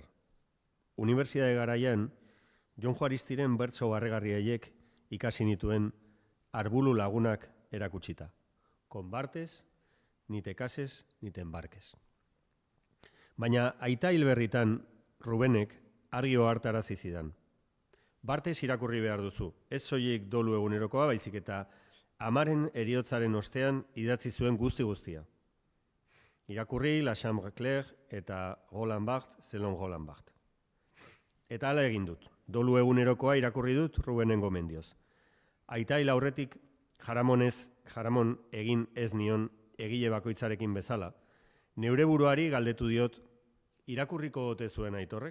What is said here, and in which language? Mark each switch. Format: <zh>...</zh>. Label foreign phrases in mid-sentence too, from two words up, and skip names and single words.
<eu>Unibertsitate garaian, Jon Juaristiren bertso barregarriaiek ikasi nituen arbulu lagunak erakutsita.</eu> <es>Con Barthes, ni te cases, ni te embarques.</es> <eu>Baina aita hil berritan, Rubenek argi ohartarazi zidan. Barthes irakurri behar duzu, ez soilik dolu egunerokoa, baizik eta amaren heriotzaren ostean idatzi zuen guztia. Irakurri La Chambre Claire eta Roland Barthes, Selon Roland Barthes. Eta hala egin dut. Dolu egunerokoa irakurri dut Rubenen gomendioz. Aita hil aurretik jaramon egin ez nion egile bakoitzarekin bezala. Neure buruari galdetu diot, irakurriko ote zuen Aitorrek?</eu>